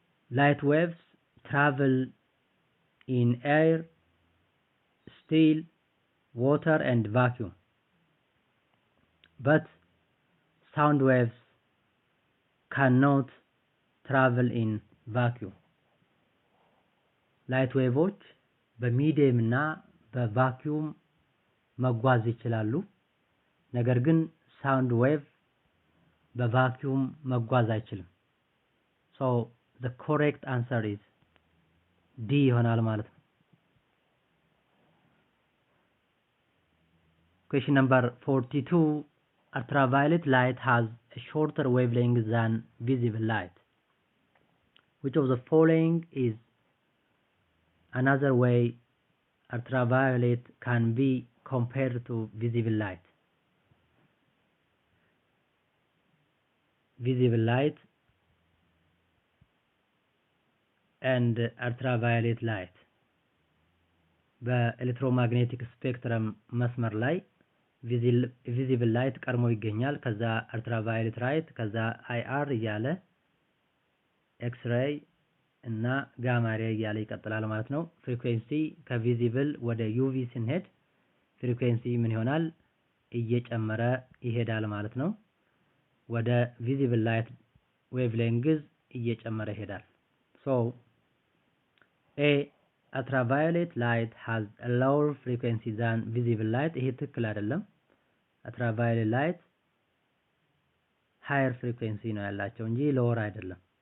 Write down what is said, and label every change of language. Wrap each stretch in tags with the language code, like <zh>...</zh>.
<en>Light waves travel in air, steel, water and vacuum. But sound waves cannot travel in vacuum.</en> <am>ላይት ዌቮች በሚዲየም እና በቫኪዩም መጓዝ ይችላሉ። ነገር ግን ሳውንድ ዌቭ በቫኪዩም መጓዝ አይችልም።</am> <en>so the correct answer is D</en> <am>ይሆናል ማለት ነው።</am> <en>Question number 42. Ultraviolet light has a shorter wavelength than visible light. Which of the following is another way ultraviolet can be compared to visible light? Visible light and ultraviolet light</en> <am>በኤሌክትሮማግኔቲክ ስፔክትረም መስመር ላይ ቪዚብል ላይት ቀርሞ ይገኛል። ከዛ አልትራቫዮሌት ላይት፣ ከዛ አይአር እያለ ኤክስሬይ እና ጋማ ሬይ እያለ ይቀጥላል ማለት ነው። ፍሪኩዌንሲ ከቪዚብል ወደ ዩቪ ስንሄድ ፍሪኩዌንሲ ምን ይሆናል? እየጨመረ ይሄዳል ማለት ነው። ወደ ቪዚብል ላይት ዌቭሌንግዝ እየጨመረ ይሄዳል። ሶ ኤ</am> <en>ultraviolet light has a lower frequency than visible light</en> <am>ይሄ ትክክል አይደለም።</am> <en>ultraviolet light higher frequency</en> <am>ነው ያላቸው እንጂ lower አይደለም።</am>